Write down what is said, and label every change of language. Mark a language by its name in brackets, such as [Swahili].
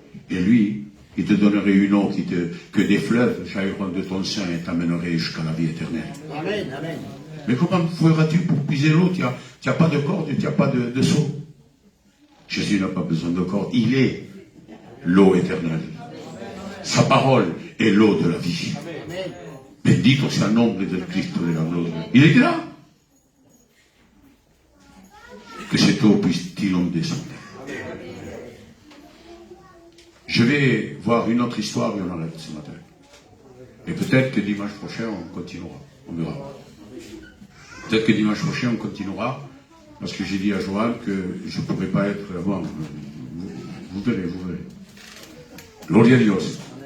[French] Et lui, il te donnerait une eau que des fleuves jailliront de ton sein et t'amèneraient jusqu'à la vie éternelle. Amen, amen. Mais comment feras-tu pour puiser l'eau? Tu n'as pas de corde, tu n'as pas de seau. Jésus n'a pas besoin de corde. Il est l'eau éternelle. Sa parole est l'eau de la vie. Amen. [Spanish] Bendito sea el nombre del Cristo de la gloria. [French] Il était là. Que cette eau puisse inonder son cœur. Je vais voir une autre histoire et on arrête ce matin. Et peut-être que dimanche prochain, on continuera. On verra. Peut-être que dimanche prochain, on continuera. Parce que j'ai dit à Joanne que je ne pourrais pas être avant. Vous verrez, vous verrez. [Spanish] Gloria a Dios.